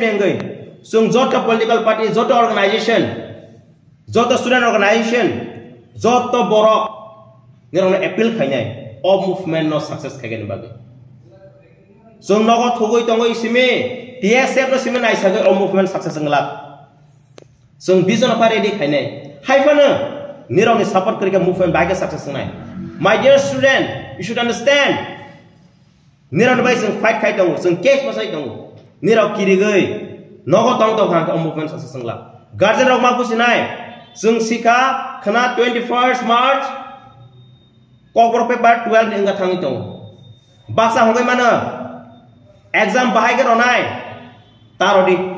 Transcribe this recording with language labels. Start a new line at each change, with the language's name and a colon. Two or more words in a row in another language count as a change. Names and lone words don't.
Kok Borok: nengai sung jota
English: political party
Kok Borok: jota organization jota
English: student organization
Kok Borok: joto borok nirong na appeal khainai o movement no success khagen bagi sung nogo thugoi tongoi simi TSF no simi nai sagai o movement success ngla sung
English: vision of ready
Kok Borok: khainai haifana nirong ni support karika movement bagi success nai
English: my dear student you should understand
Kok Borok: nirong bai sung fight khai tongo sung case masai tongo nirong kirigai nogo tong tong ha o movement success ngla guardian rok ma businai sung sika khana
English: 21st March
Kok Borok: kokbor paper 12 ni nga thangi tong Baksa hongkai mana exam bahai ke ronai tarodi